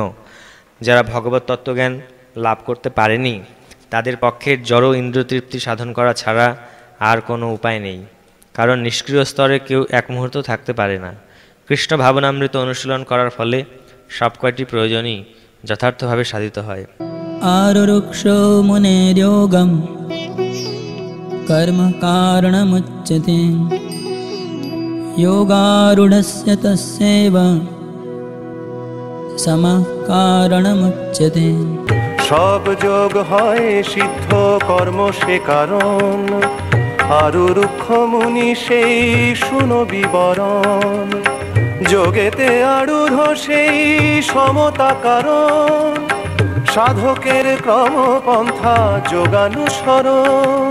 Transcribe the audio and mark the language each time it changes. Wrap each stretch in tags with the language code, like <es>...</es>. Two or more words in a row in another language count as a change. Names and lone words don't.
<bn>যারা ভগবত তত্ত্বজ্ঞান লাভ করতে পারেনি তাদের পক্ষে জড় ইন্দ্রিয় তৃপ্তি সাধন করা ছাড়া আর কোনো উপায় নেই, কারণ নিষ্ক্রিয় স্তরে কেউ এক মুহূর্ত থাকতে পারে না। কৃষ্ণ ভাবনামৃত অনুশীলন করার ফলে সব কয়টি প্রয়োজনই যথার্থভাবে সাধিত হয়।</bn> <sa>आरुरुक्षो मुनेर्योगं कर्म कारणमुच्यते योगारूढस्य तस्यैव समः कारणमुच्यते।</sa> <bn>সব যোগ হয় সিদ্ধ কর্ম সে কারণ, আরুরুক্ষ মুনি সেই শুনো বিবরণ। যোগেতে আরূঢ় সেই সমতা কারণ, সাধকের ক্রমপন্থা যোগানুসরণ।</bn>